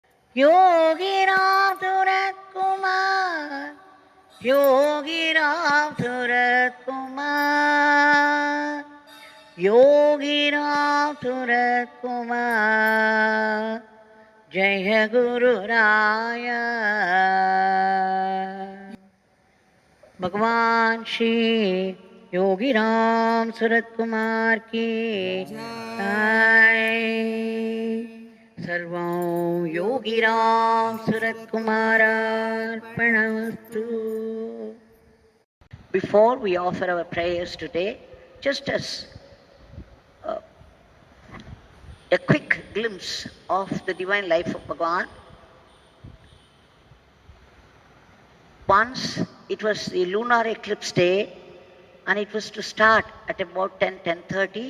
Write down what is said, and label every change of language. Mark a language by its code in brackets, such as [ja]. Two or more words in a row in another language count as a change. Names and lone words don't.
[sa] Yogiram Surat Kumar, Yogiram Surat Kumar, Yogiram Surat Kumar, जय गुरु राय. [hi] भगवान श्री योगीराम सूरत कुमार की जय। [sa] सर्वं योगीराम सूरत कुमारार्पणमस्तु. [en] Before we offer our prayers today, just as a quick glimpse of the divine life of Bhagavan. Once it was the lunar eclipse day, and it was to start at about 10:30.